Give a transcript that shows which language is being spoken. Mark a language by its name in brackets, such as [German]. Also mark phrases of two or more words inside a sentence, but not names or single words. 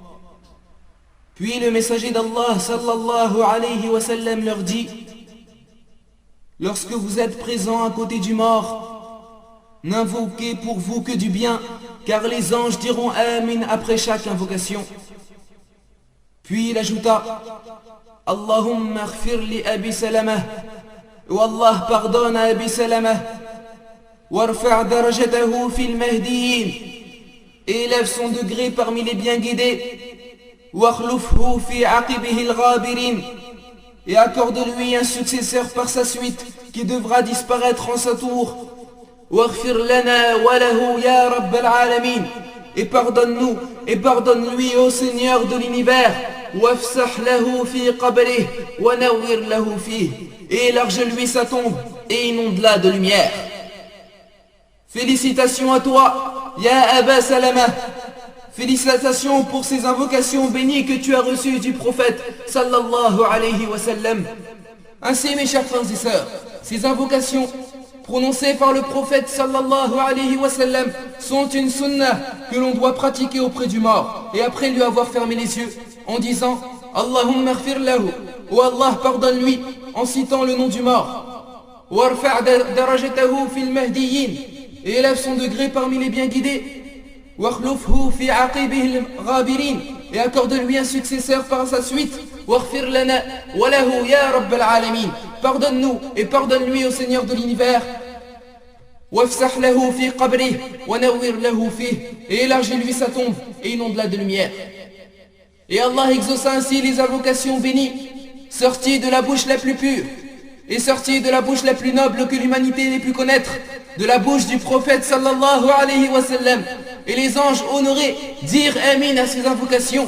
[French] Puis le messager d'Allah [Arabic] صلى الله عليه وسلم [French] leur dit: lorsque vous êtes présents à côté du mort, n'invoquez pour vous que du bien, car les anges diront Amin après chaque invocation. Puis il ajouta: [Arabic] اللهم اغفر لأبي سلمة, [French] ou Allah pardonne à Abi Salama, [Arabic] وارفع درجته في المهديين, [French] et élève son degré parmi les bien guidés, [Arabic] واخلفه في عقبه الغابرين, [French] et accorde-lui un successeur par sa suite qui devra disparaître en sa tour. [Arabic] واغفر لنا وله يا رب العالمين, [French] et pardonne-nous et pardonne-lui ô Seigneur de l'univers. [Arabic] وافسح له في قبره ونور له فيه, [French] et élarge-lui sa tombe et inonde-la de lumière. Félicitations à toi, [Arabic] يا أبا سلمة. [French] Félicitations pour ces invocations bénies que tu as reçues du prophète [Arabic] صلى الله عليه وسلم. [French] Ainsi, mes chers frères et sœurs, ces invocations prononcées par le prophète [Arabic] صلى الله عليه وسلم [French] sont une sunnah que l'on doit pratiquer auprès du mort, et après lui avoir fermé les yeux en disant [Arabic] اللهم اغفر له, [French] ou Allah pardonne-lui, en citant le nom du mort. [Arabic] وارفع درجته في المهديين, [French] et élève son degré parmi les bien guidés. [Arabic] واخلفه في عقبه الغابرين, [French] et accorde-lui un successeur par sa suite. [Arabic] واغفر لنا وله يا رب العالمين, [French] pardonne-nous et pardonne-lui au Seigneur de l'univers. [Arabic] وافسح له في قبره ونور له فيه, [French] et élargis-lui sa tombe et inonde-la de lumière. Et Allah exauça ainsi les invocations bénies, sorties de la bouche la plus pure, et sorties de la bouche la plus noble que l'humanité n'ait pu connaître, de la bouche du prophète [Arabic] صلى الله عليه وسلم. [French] Et les anges honorés dirent Amin à ces invocations.